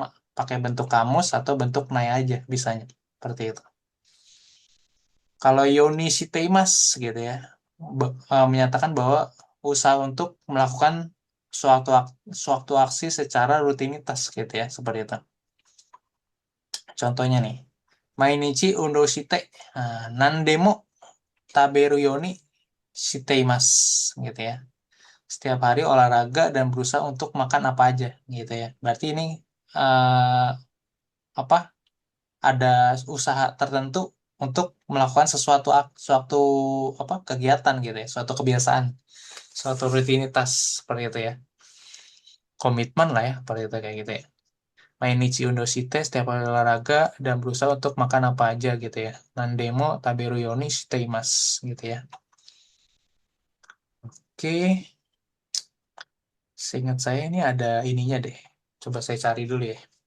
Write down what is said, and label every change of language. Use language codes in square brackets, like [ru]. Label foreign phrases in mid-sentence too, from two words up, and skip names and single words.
[id] Pakai bentuk kamus atau bentuk nai aja bisanya. Seperti itu. Kalau [ja] ようにしています [id] gitu ya. Menyatakan bahwa usaha untuk melakukan suatu aksi secara rutinitas gitu ya. Seperti itu. Contohnya nih. [ja] 毎日運動して何でも食べるようにしています [id] gitu ya. Setiap hari olahraga dan berusaha untuk makan apa aja gitu ya. Berarti ini apa ada usaha tertentu untuk melakukan suatu apa kegiatan gitu ya, suatu kebiasaan, suatu rutinitas seperti itu ya. Komitmen lah ya, seperti itu kayak gitu ya. [ja] 毎日運動して, [id] setiap kali olahraga dan berusaha untuk makan apa aja gitu ya. [ja] 何でも食べるようにしています [id] gitu ya. Oke, seingat saya ini ada ininya deh. Coba saya cari dulu ya.